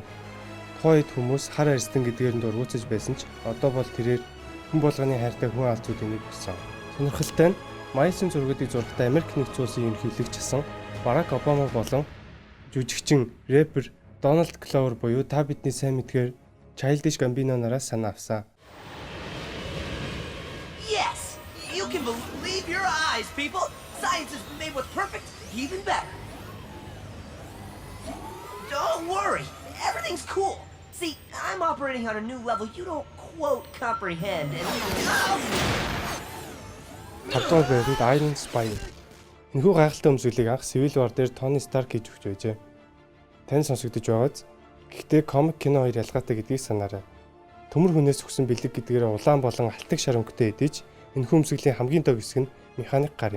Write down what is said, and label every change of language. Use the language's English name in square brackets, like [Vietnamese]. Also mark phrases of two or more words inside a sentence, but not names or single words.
[Mongolian] Тухайн үед хүмүүс хар арьстан гэдгээр нь дургуутсаж байсан ч одоо бол тэрээр хүн болгоны хайртай хүн аалзуудын нэг болсон. Сонирхолтой нь Майсын зургуудыг зурхтаа Америк нэгдсэн улсын ерөнхийлөгч асан Барак Обама болон жүжигчин рэпер Donald Glover буюу та бидний сайн мэдгээр Childish Gambino нараас санаа авсан. [English] Yes! You can believe your eyes, people! Science is made what's perfect even better. Don't worry, everything's cool. See, I'm operating on a new level you don't quote comprehend and... [Mongolian] 5 дугаар байранд Iron Spider. Энэхүү гайхалтай өмсгөлийг анх Civil War дээр Tony Stark хийж өгч байжээ. Тань сонсогдож байгааз. Гэхдээ комик кино хоёр ялгаатай гэдгийг санаарай. Төмөр хүнээс өгсөн бэлэг гэдгээр улаан болон алтан шар өнгөтэй эдэж энэхүү өмсгөлийн хамгийн дог хэсэг нь механик гар юм.